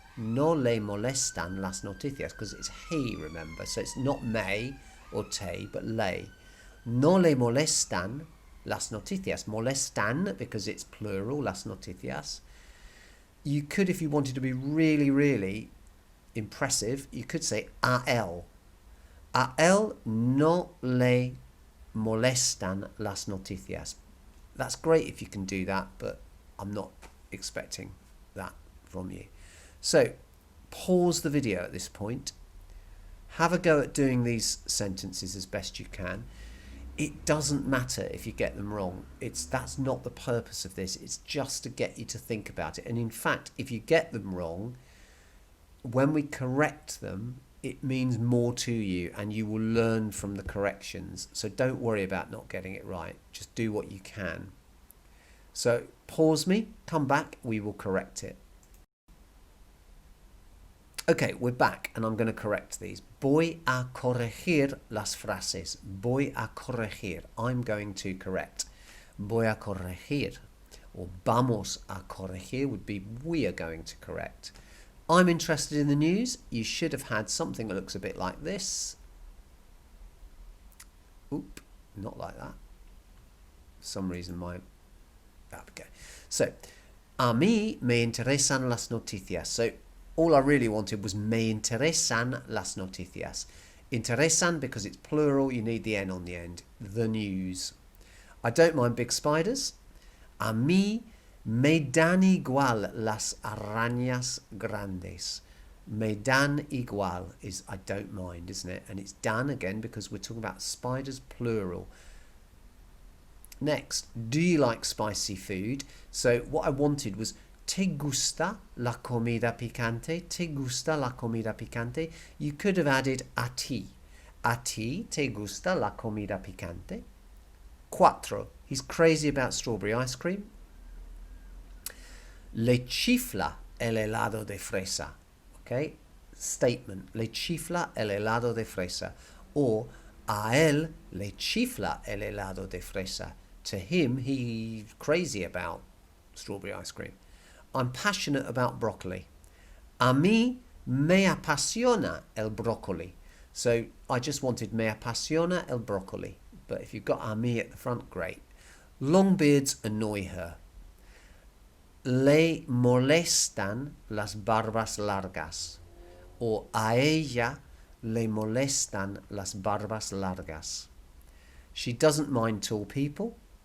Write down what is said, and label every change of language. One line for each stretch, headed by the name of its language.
Spanish: No le molestan las noticias,
English: because it's he, remember, so it's not me or te, but le.
Spanish: No le molestan las noticias.
English: Molestan because it's plural, las noticias. You could, if you wanted to be really, really impressive, you could say a él.
Spanish: A él no le molestan las noticias.
English: That's great if you can do that, but I'm not expecting that from you. So pause the video at this point. Have a go at doing these sentences as best you can. It doesn't matter if you get them wrong. That's not the purpose of this. It's just to get you to think about it. And in fact, if you get them wrong, when we correct them, it means more to you and you will learn from the corrections. So don't worry about not getting it right. Just do what you can. So pause me, come back, we will correct it. Okay, we're back and I'm going to correct these.
Spanish: Voy a corregir las frases. Voy a corregir.
English: I'm going to correct.
Spanish: Voy a corregir.
English: Or
Spanish: vamos a corregir
English: would be we are going to correct. I'm interested in the news. You should have had something that looks a bit like this. Oop, not like that. For some reason there we go.
Spanish: So, a mí me interesan las noticias.
English: So, all I really wanted was
Spanish: me interesan las noticias.
English: Interesan because it's plural, you need the N on the end. The news. I don't mind big spiders.
Spanish: A mí me dan igual las arañas grandes.
English: Me dan igual is I don't mind, isn't it? And it's dan again because we're talking about spiders plural. Next, do you like spicy food? So what I wanted was
Spanish: ¿Te gusta la comida picante? ¿Te gusta la comida picante?
English: You could have added a ti.
Spanish: A ti te gusta la comida picante? Cuatro.
English: He's crazy about strawberry ice cream.
Spanish: Le chifla el helado de fresa.
English: Okay? Statement.
Spanish: Le chifla el helado de fresa. Or a él le chifla el helado de fresa.
English: To him, he's crazy about strawberry ice cream. I'm passionate about broccoli.
Spanish: A mí me apasiona el brócoli.
English: So I just wanted
Spanish: me apasiona el brócoli.
English: But if you've got a mí at the front, great. Long beards annoy her.
Spanish: Le molestan las barbas largas. Or a ella le molestan las barbas largas.
English: She doesn't mind tall people.